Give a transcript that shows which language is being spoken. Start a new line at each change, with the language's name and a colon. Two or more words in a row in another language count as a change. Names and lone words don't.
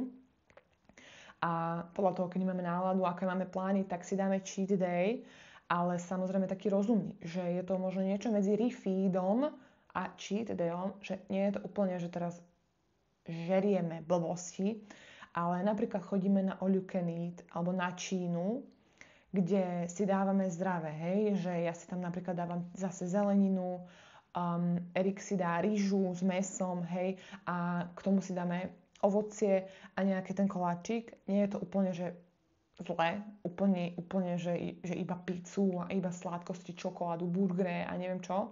Slovak: A podľa toho, keď máme náladu, aké máme plány, tak si dáme
English: cheat day,
Slovak: ale samozrejme taký rozumný, že je to možno niečo medzi refeedom a
English: cheat dayom,
Slovak: že nie je to úplne, že teraz žerieme blbosti, ale napríklad chodíme na
English: all you can eat
Slovak: alebo na Čínu, kde si dávame zdravé, hej, že ja si tam napríklad dávam zase zeleninu, Erik si dá rýžu s mäsom, hej, a k tomu si dáme ovocie a nejaký ten koláčik. Nie je to úplne, že zle, úplne že iba pizzu a iba sladkosti, čokoládu, burgery a neviem čo.